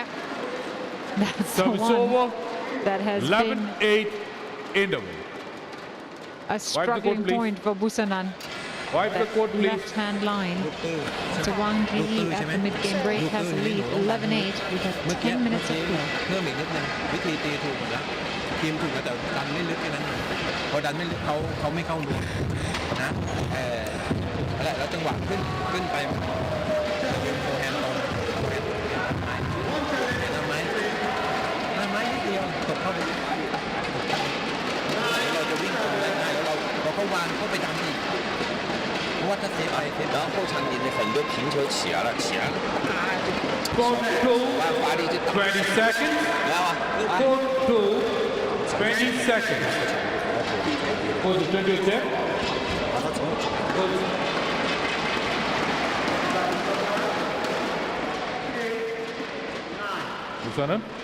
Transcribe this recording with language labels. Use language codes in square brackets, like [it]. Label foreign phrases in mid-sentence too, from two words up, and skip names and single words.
[en] That's the one that has 11-8 in the a struggling point for Busanan. Wipe the court, please. Left-hand line. So Wang Zhi at the mid-game break has a lead, 11-8, with 10 minutes of play. [th] เพิ่มอีกนิดนึงวิธีตีถูกหมดแล้วทีมถูกแต่ดันไม่ลึกแค่นั้นพอดันไม่ลึกเขาไม่เข้ารูนะอะไรแล้วจังหวะขึ้นไปโฟร์แฮนด์ตรงไม้นิดเดียวตกเข้าไปเราจะวิ่งตรงได้ง่ายแล้วเราเขาวางเข้าไปดันอีกเพราะว่าถ้าเซฟไป [zh] 然后后场里的很多平球起来了 [en] Court 2, 20 seconds. Court 2, 20 seconds. Court 20 Busanan.